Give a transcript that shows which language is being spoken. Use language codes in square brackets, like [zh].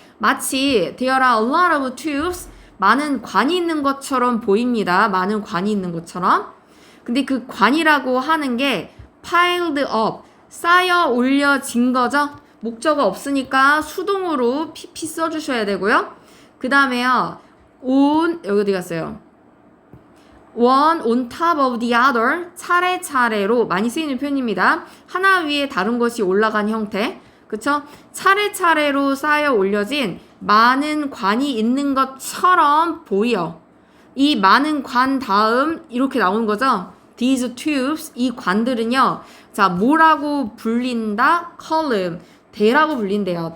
[ko] 마치, [en] there are a lot of tubes, [ko] 많은 관이 있는 것처럼 보입니다. 많은 관이 있는 것처럼. 근데 그 관이라고 하는 게 [en] piled up, [ko] 쌓여 올려진 거죠. 목적어 없으니까 수동으로 pp 써주셔야 되고요. 그 다음에요, 여기 어디 갔어요? [en] one on top of the other, [ko] 차례차례로 많이 쓰이는 표현입니다. 하나 위에 다른 것이 올라간 형태. 그쵸? 차례차례로 쌓여 올려진 많은 관이 있는 것처럼 보여. 이 많은 관 다음 이렇게 나오는 거죠. [en] These tubes, [ko] 이 관들은요. 자, 뭐라고 불린다? column, 대라고 불린대요.